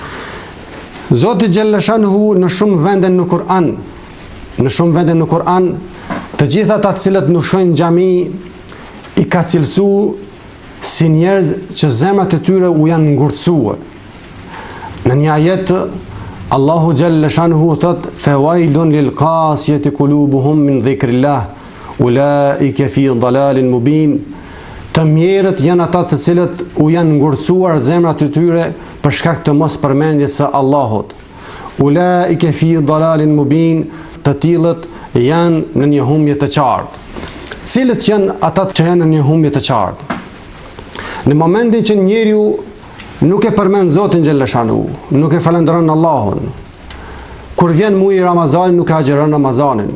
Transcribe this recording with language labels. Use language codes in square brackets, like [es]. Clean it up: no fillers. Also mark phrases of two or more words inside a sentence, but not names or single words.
[sq] Zoti xhalleshanu në shumë vende në Kur'an, të gjitha ata të cilët nuk shkojnë në xhami i ka cilësuar si njerëz që zemrat e tyre u janë ngurtësuar. Në një ajet Allahu xhalleshanu thot: [ar] "فويل للقاسية قلوبهم من ذكر الله أولئك في ضلال مبين." [sq] Të mjerët janë ata të cilët u janë ngurtësuar zemrat e tyre për shkak të mos përmendjes së Allahut. [ar] أولئك في ضلال مبين, [sq] të tillët janë në një humbje të qartë. Cilët janë ata që janë në një humbje të qartë? Në momentin që njeriu nuk e përmend Zotin xhalleshanu, nuk e falenderon Allahun. Kur vjen muaji i Ramazanit, nuk e agjeron Ramazanin.